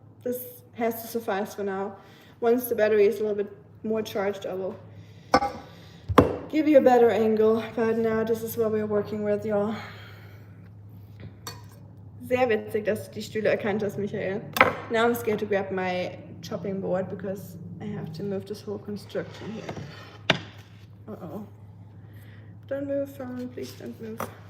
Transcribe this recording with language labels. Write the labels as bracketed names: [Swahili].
[English] This has to suffice for now. Once the battery is a little bit more charged, I will give you a better angle. But now this is what we're working with, y'all. [German] Sehr witzig, dass du die Stühle erkannt hast, Michael. [English] Now I'm scared to grab my chopping board because I have to move this whole construction here. Uh-oh. Don't move, phone, please don't move.